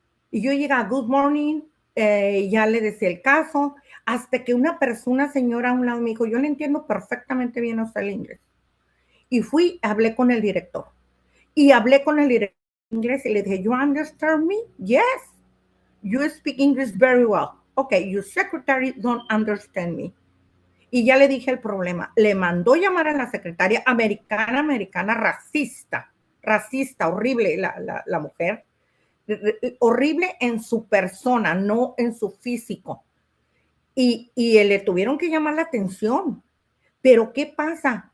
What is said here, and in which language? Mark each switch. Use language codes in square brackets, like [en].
[es] Y yo llegaba, good morning, ya le decía el caso, hasta que una persona, señora a un lado me dijo, yo le entiendo perfectamente bien a usted el inglés. Y hablé con el director. Y hablé con el director de inglés y le dije, you understand me? [en] Yes, you speak English very well. Okay, your secretary don't understand me. [es] Y ya le dije el problema. Le mandó llamar a la secretaria americana, racista, horrible la mujer, horrible en su persona, no en su físico. Y le tuvieron que llamar la atención. Pero ¿qué pasa?